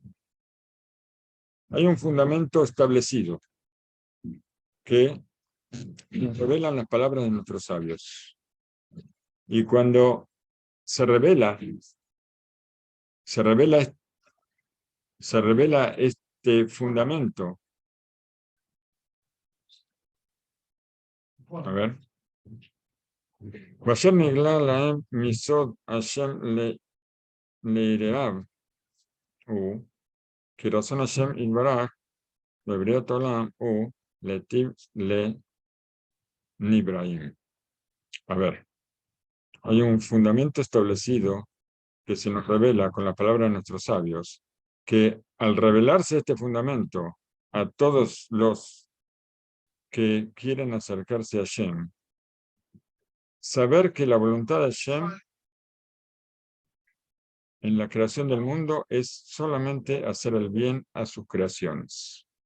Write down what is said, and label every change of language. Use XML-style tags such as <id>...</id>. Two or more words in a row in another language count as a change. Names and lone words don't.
<es>Hay un fundamento establecido que nos revelan las palabras de nuestros sabios. Y cuando se revela este fundamento, a ver,</es> <he>ואשר נגלה להם מסוד השם ליראיו הוא כי רצון השם יתברך בבריאת עולם הוא להיטיב לנבראים.</he> <es>A ver, hay un fundamento establecido que se nos revela con la palabra de nuestros sabios, que al revelarse este fundamento a todos los que quieren acercarse a Hashem, saber que la voluntad de Hashem en la creación del mundo es solamente hacer el bien a sus creaciones.</es>